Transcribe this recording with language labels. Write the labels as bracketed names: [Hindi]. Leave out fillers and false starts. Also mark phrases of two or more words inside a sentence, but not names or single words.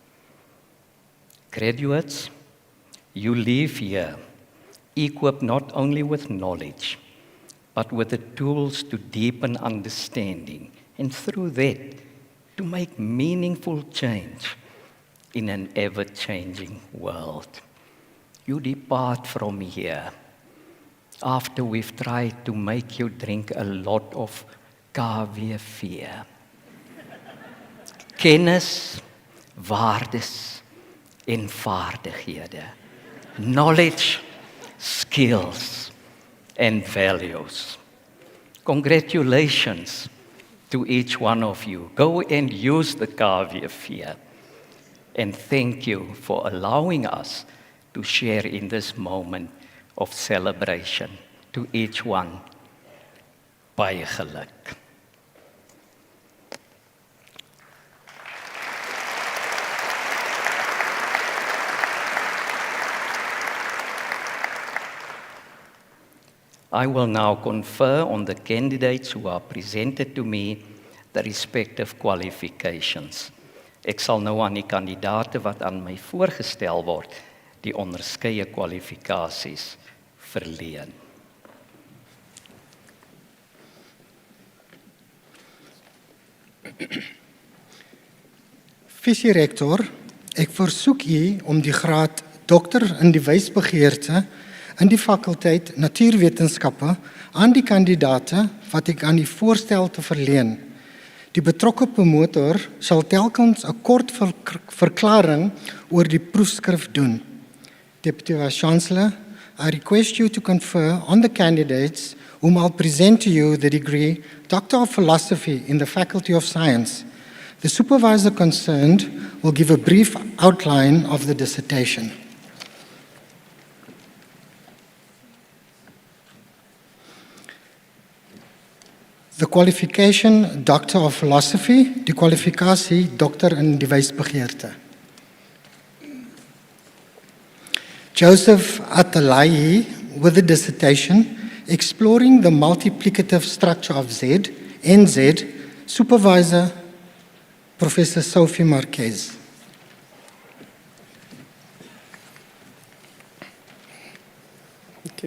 [English] Graduates, you leave here equipped not only with knowledge, but with the tools to deepen understanding, and through that, to make meaningful change in an ever-changing world. You depart from here after we've tried to make you drink a lot of KWV. [Afrikaans] Kennis, waardes en vaardighede. [English] Knowledge, skills, and values. Congratulations to each one of you. Go and use the KWV. And thank you for allowing us to share in this moment of celebration. To each one, [Afrikaans] baie geluk. [English] I will now confer on the candidates who are presented to me the respective qualifications. [Afrikaans] Ek sal nou aan die kandidate wat aan my voorgestel word, die onderskeie kwalifikasies verleen. Visierektor, ek versoek u om die graad dokter in die wysbegeerte in die fakulteit Natuurwetenskappe aan die kandidate wat ek aan die voorstel te verleen. Die betrokke promotor sal telkens 'n kort verklaring oor die proefskrif doen. [English] Deputy Vice-Chancellor, I request you to confer on the candidates whom I'll present to you the degree Doctor of Philosophy in the Faculty of Science. The supervisor concerned will give a brief outline of the dissertation. The qualification Doctor of Philosophy, [Afrikaans] die kwalifikasie Dokter in die wysbegeerte. [English] Joseph Atalai with the dissertation Exploring the Multiplicative Structure of Z, NZ, Supervisor Professor Sophie Marquez. Okay.